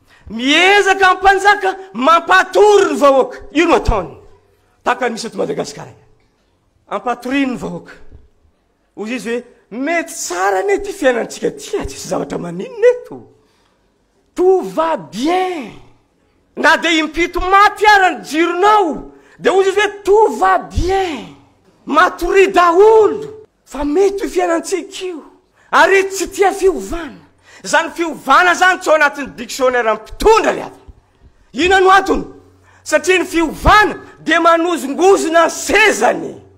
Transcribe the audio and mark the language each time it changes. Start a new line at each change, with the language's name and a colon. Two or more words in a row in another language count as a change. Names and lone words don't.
Malagasy: Miezaka ny mpanjaka mampatory ny vahoaka. Io no ataony. Tahaka ny misy eto Madagasikara. Ampatoriany ny vahoaka. Hoy izy hoe, "Mety tsara ne ty fiainantsika ty, tsy zavatra maninona eto.
French: Tout va bien."
Malagasy: Na de impito maty ara ny jironao, de hoy izy hoe,
French: "Tout va bien."
Malagasy: Matory daholo. Fa mety io fiainantsika io. Ary tsy tia fiovana. Zany fiovana zany tsy ao anatin'ny dictionnaire amin'ny mpitondra le avy. Ina no antony? Satria ny fiovana de manozongozona ny sezany.